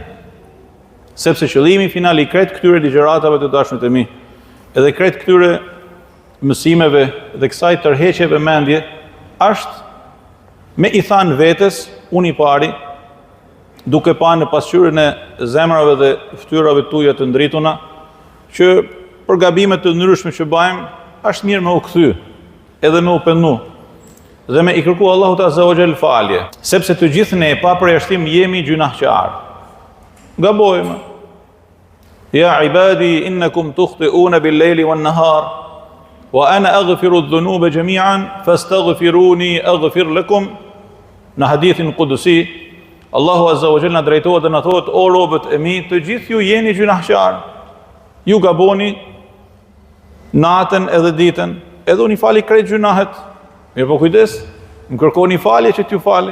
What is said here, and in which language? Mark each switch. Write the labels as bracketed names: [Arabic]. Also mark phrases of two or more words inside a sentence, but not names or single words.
[Albanian] Sepse qëllimi final i krejt këtyre ligjëratave të dashur të mi, edhe krejt këtyre mësimeve dhe kësaj tërheqje vëmendje, është me i thanë vetes, unë i pari, duke pa në pasqyrën e zemrave dhe fytyrave tuaja të ndrituna, që për gabimet të ndryshme që bëjmë, është mirë me u kthy, edhe me u pendu, dhe me i kërku Allahut [Arabic] عز وجل [Albanian] falje, sepse të gjithë ne pa përjashtim jemi gjunahqar. Gabojmë. [Arabic] يا عبادي إنكم تخطئون بالليل والنهار وأنا أغفر الذنوب جميعا فاستغفروني أغفر لكم. [Albanian] Në hadithin qudsi, Allahu [Arabic] عز وجل [Albanian] na drejtohet dhe na thotë: o robët e mi, të gjithë ju jeni gjunahqar. Ju gaboni natën edhe ditën, edhe unë i fali krejt gjunahet. Mirë po kujdes, më kërkoni falje që t'ju fali.